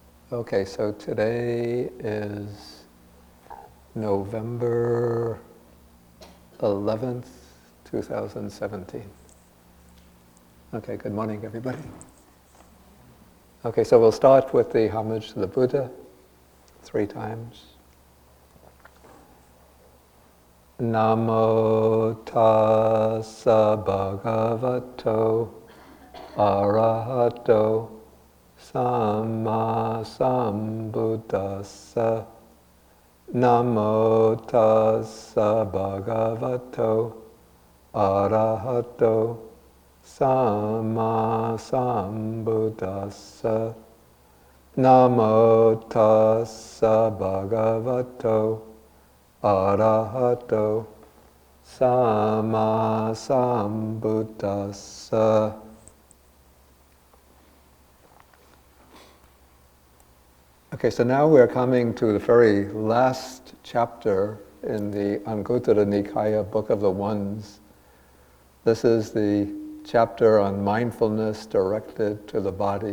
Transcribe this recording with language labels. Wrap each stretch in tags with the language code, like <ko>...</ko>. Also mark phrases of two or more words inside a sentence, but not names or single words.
<en>Okay, so today is November 11th, 2017. Okay, good morning, everybody. Okay, so we'll start with the homage to the Buddha 3 times.</en> <pi>Namo tassa bhagavato arahato samma sambuddhassa. Namo tassa bhagavato arahato samma sambuddhassa. Namo tassa bhagavato arahato samma sambuddhassa.</pi> <en>Okay, so now we're coming to the very last chapter in the Anguttara Nikaya, Book of the Ones. This is the chapter on mindfulness directed to the body.</en>